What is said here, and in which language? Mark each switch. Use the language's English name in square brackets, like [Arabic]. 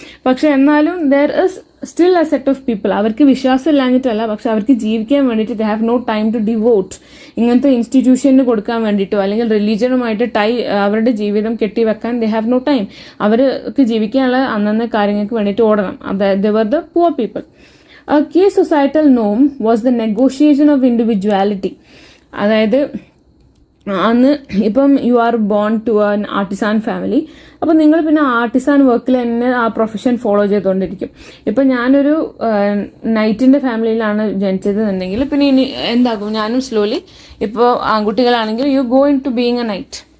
[Malayalam] പക്ഷെ എന്നാലും [English] there is still a set of people, [Malayalam] അവർക്ക് വിശ്വാസം ഇല്ലാഞ്ഞിട്ടല്ല, പക്ഷെ അവർക്ക് ജീവിക്കാൻ വേണ്ടിയിട്ട് [English] they have no time to devote [Malayalam] ഇങ്ങനത്തെ ഇൻസ്റ്റിറ്റ്യൂഷന് കൊടുക്കാൻ വേണ്ടിയിട്ടോ അല്ലെങ്കിൽ റിലീജിയനുമായിട്ട് അവരുടെ ജീവിതം കെട്ടിവെക്കാൻ [English] They have no time. [Malayalam] അവർക്ക് ജീവിക്കാനുള്ള അന്നന്ന കാര്യങ്ങൾക്ക് വേണ്ടിയിട്ട് ഓടണം. [English] They were the poor people. A key societal norm was the negotiation of individuality. [Malayalam] അതായത് അന്ന് ഇപ്പം [English] you are born to an artisan family, [Malayalam] അപ്പം നിങ്ങൾ പിന്നെ ആർട്ടിസാൻ വർക്കിൽ തന്നെ ആ പ്രൊഫഷൻ ഫോളോ ചെയ്തുകൊണ്ടിരിക്കും. ഇപ്പം ഞാനൊരു നൈറ്റിന്റെ ഫാമിലിയിലാണ് ജനിച്ചതെന്നുണ്ടെങ്കിൽ പിന്നെ ഇനി എന്താകും, ഞാനും സ്ലോലി ഇപ്പോൾ ആൺകുട്ടികളാണെങ്കിൽ [English] You going to being a knight.